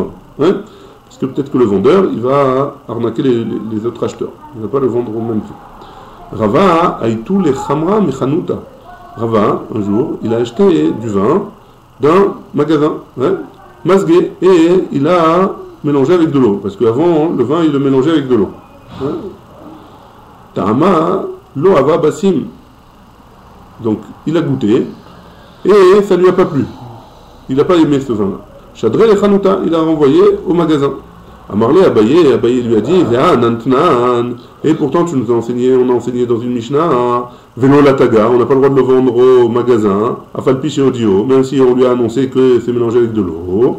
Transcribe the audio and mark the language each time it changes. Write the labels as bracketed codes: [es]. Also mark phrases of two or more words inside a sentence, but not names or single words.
[fr] Hein, parce que peut-être que le vendeur, il va arnaquer les autres acheteurs. Il ne va pas le vendre au même prix. [arc] Rava aïtou le chamra mechanuta. [fr] Rava, un jour, il a acheté du vin d'un magasin, hein, masgué, et il a mélangé avec de l'eau. Parce qu'avant, le vin, il le mélangeait avec de l'eau. [arc] Ta'ama lo ava basim. [fr] Donc, il a goûté, et ça ne lui a pas plu. Il n'a pas aimé ce vin-là. [arc] Chadré le chanouta, [fr] il a renvoyé au magasin. Amarlé Abaye, Abaye lui a dit, et pourtant tu nous as enseigné, on a enseigné dans une Mishnah, [arc] Vélo la taga, [fr] on n'a pas le droit de le vendre au magasin, [arc] Afalpi chez Audio, [fr] même si on lui a annoncé que c'est mélangé avec de l'eau.